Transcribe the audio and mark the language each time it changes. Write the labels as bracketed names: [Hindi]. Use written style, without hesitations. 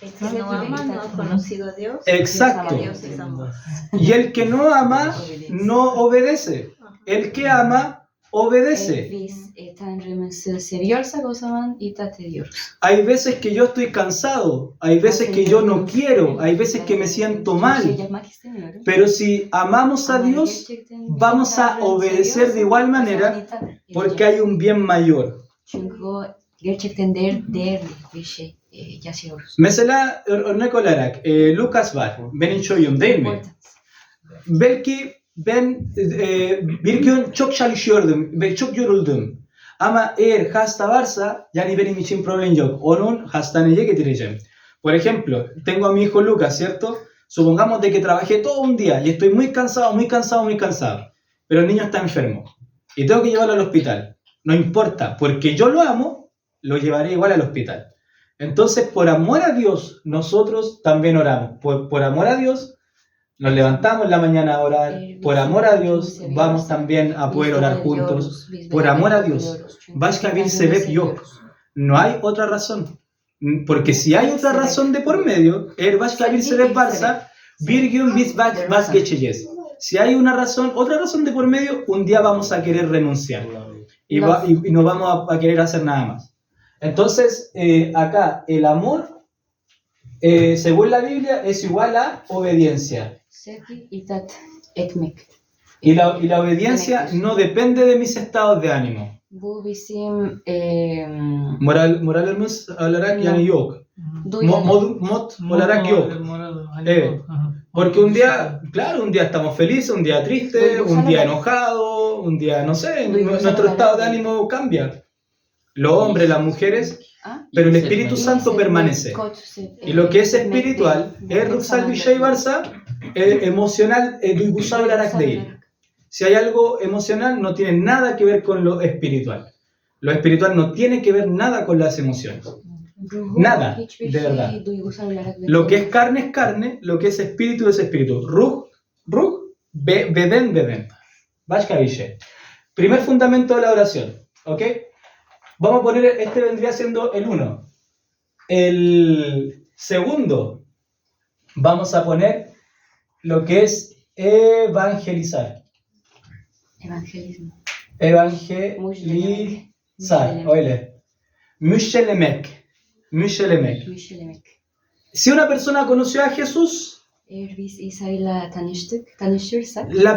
[Spanish] El que no ama no ha conocido a Dios. Exacto. Dios es amor. Y el que no ama, no obedece. El que ama, obedece. [Turkish] Biz Tanrımızı seviyorsak o zaman itaat ediyoruz. [Spanish] Hay veces que yo estoy cansado, hay veces que yo no quiero, hay veces que me siento mal. Pero si amamos a Dios, vamos a obedecer de igual manera porque hay un bien mayor. [Turkish] Çünkü o gerçekten değerli bir şey yaşıyoruz. Mesela örnek olarak Lucas var, benim çocuğum değil mi? Belki ben bir gün çok çalışıyordum ve çok yoruldum. Ama eğer hasta varsa, yani benim için problem yok. Onun hastaneye getireceğim. [Spanish] Por ejemplo, tengo a mi hijo Lucas, ¿cierto? Supongamos de que trabajé todo un día y estoy muy cansado, muy cansado, muy cansado. Pero el niño está enfermo y tengo que llevarlo al hospital. No importa, porque yo lo amo, lo llevaré igual al hospital. Entonces, por amor a Dios, nosotros también oramos. Por amor a Dios, nos levantamos en la mañana a orar. Por amor a Dios, vamos también a poder orar juntos. Por amor a Dios. [Turkish] Başka bir sebep yok. [Spanish] No hay otra razón. Porque si hay otra razón de por medio, [Turkish] eğer başka bir sebep varsa, bir gün biz vazgeçeceğiz. [Spanish] Si hay una razón, otra razón de por medio, un día vamos a querer renunciar. Y no vamos a querer hacer nada más. Entonces, acá, el amor, según la Biblia, es igual a obediencia. [Turkish] Sevgi, itaat etmek. [Spanish] Y la obediencia no depende de mis estados de ánimo. [Turkish] Bu bizim Moralimiz olarak yani yok. Mod olarak yok. Evet. [Spanish] Porque un día, claro, un día estamos felices, un día triste, un día enojado, un día, no sé, nuestro estado de ánimo cambia. Los hombres, las mujeres, pero el Espíritu Santo permanece. Y lo que es espiritual es [Turkish] ruhsal bir şey varsa emocional, duygusal olarak değil. [Spanish] Si hay algo emocional, no tiene nada que ver con lo espiritual. Lo espiritual no tiene que ver nada con las emociones. Nada, de verdad. Lo que es carne, lo que es espíritu es espíritu. [Turkish] Ruh, beden. Başka bir şey. [Spanish] Primer fundamento de la oración, ¿ok? Vamos a poner, este vendría siendo el 1. El segundo, vamos a poner lo que es evangelizar. Evangelismo. [Turkish] Evangelizar, öyle. Müşelemek. Müşelemek. [Spanish] Si una persona conoció a Jesús, [Turkish] Eğer biz İsa'yla tanışırsak,